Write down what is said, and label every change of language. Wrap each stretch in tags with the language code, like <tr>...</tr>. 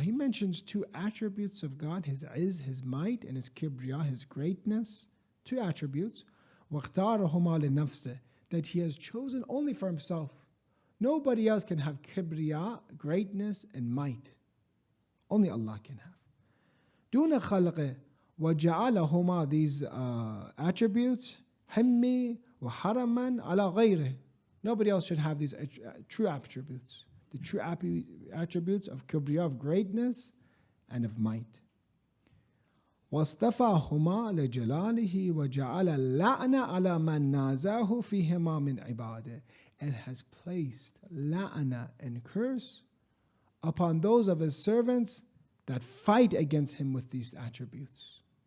<en>He mentions two attributes of God, his izz, his might, and his kibriya, his greatness. Two attributes.</en> <ar>وَاخْتَارَهُمَا لِنَفْسِهِ,</ar> <en>that he has chosen only for himself. Nobody else can have kibriya, greatness, and might. Only Allah can have.</en> <ar>دُونَ خَلْقِهِ وَجَعَلَهُمَا,</ar> <en>these attributes,</en> <ar>حِمِّي وَحَرَمًا عَلَى غَيْرِهِ.</ar> <en>Nobody else should have these true attributes. The true attributes of kibriya, of greatness, and of might.</en> <ar>وَاصْطَفَاهُمَا لِجَلَالِهِ وَجَعَلَ اللَّعْنَ عَلَى مَنْ نَازَاهُ فِيهِمَا مِنْ عِبَادِهِ,</ar> <en>and has placed la'na and curse upon those of his servants that fight against him with these attributes.</en>